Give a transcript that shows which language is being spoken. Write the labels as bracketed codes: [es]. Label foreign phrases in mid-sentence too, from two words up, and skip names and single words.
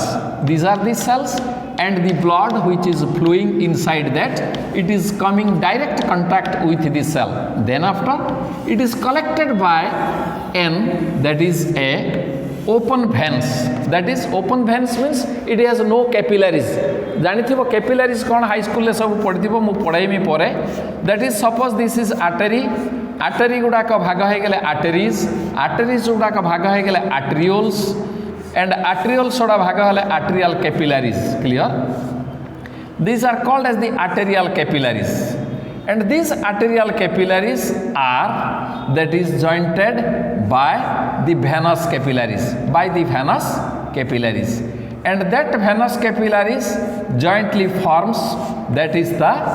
[en] These are the cells, and the blood which is flowing inside that, it is coming direct contact with the cell. Then after it is collected by an, that is a open veins, that is open veins means it has no capillaries. [or] ଜାଣିଥିବ capillaries କ'ଣ ହାଇ ସ୍କୁଲରେ ସବୁ ପଢ଼ିଥିବ, ମୁଁ ପଢ଼ାଇମି ପରେ. [en] that is suppose this is artery, artery [or] ଗୁଡ଼ାକ ଭାଗ ହେଇଗଲେ [en] arteries, arteries [or] ଗୁଡ଼ାକ ଭାଗ ହେଇଗଲେ [en] arterioles, and arterioles [or] ଗୁଡ଼ା ଭାଗ ହେଲେ [en] arterial capillaries. Clear? These are called as the arterial capillaries, and these arterial capillaries are that is jointed by the venous capillaries, by the venous capillaries, and that venous capillaries jointly forms that is the